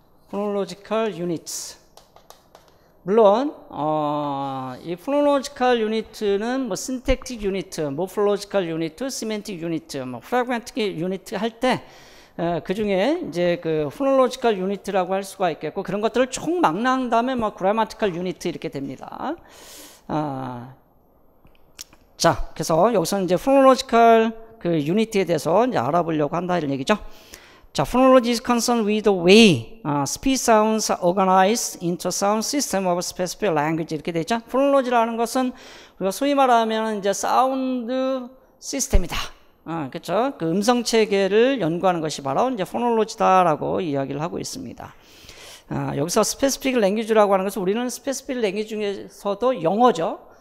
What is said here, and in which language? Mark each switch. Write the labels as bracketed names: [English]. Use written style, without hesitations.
[Korean] phonological units. 물론 이 phonological unit는 뭐 syntactic unit, morphological unit, semantic unit, 뭐 pragmatic unit 할 때 그 중에 이제 그 phonological unit라고 할 수가 있겠고 그런 것들을 총망라한 다음에 뭐 grammatical unit 이렇게 됩니다. 자, 그래서 여기서 이제 phonological 그 unit에 대해서 이제 알아보려고 한다 이런 얘기죠. [English] 자, phonology is concerned with the way speech sounds are organized into sound system of a specific language [Korean] 이렇게 돼 있죠. phonology라는 것은 우리가 소위 말하면 이제 사운드 시스템이다. 그렇죠. 그 음성 체계를 연구하는 것이 바로 이제 phonology다라고 이야기를 하고 있습니다. 여기서 specific language라고 하는 것은 우리는 specific language 중에서도 영어죠.